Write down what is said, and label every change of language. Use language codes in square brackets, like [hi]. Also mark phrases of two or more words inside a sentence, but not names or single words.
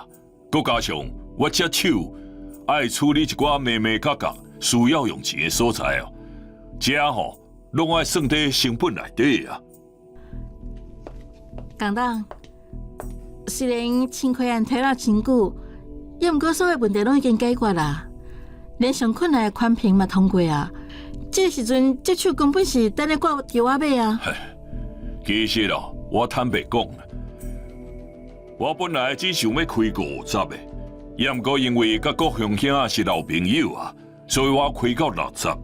[nan] 佮加上我接手爱处理一寡眉眉角角需要用钱的所在哦，这吼拢爱算在成本内底啊。江东，虽然清亏案推了真久，也毋过所有问题拢已经解决啦。连上困难的款评嘛通过啊！这个时阵接手根本是等咧挂条仔尾啊！其实哦，我坦白讲，我本来只想要开50个，也毋过因为甲各乡兄是老朋友啊，所以我开到60。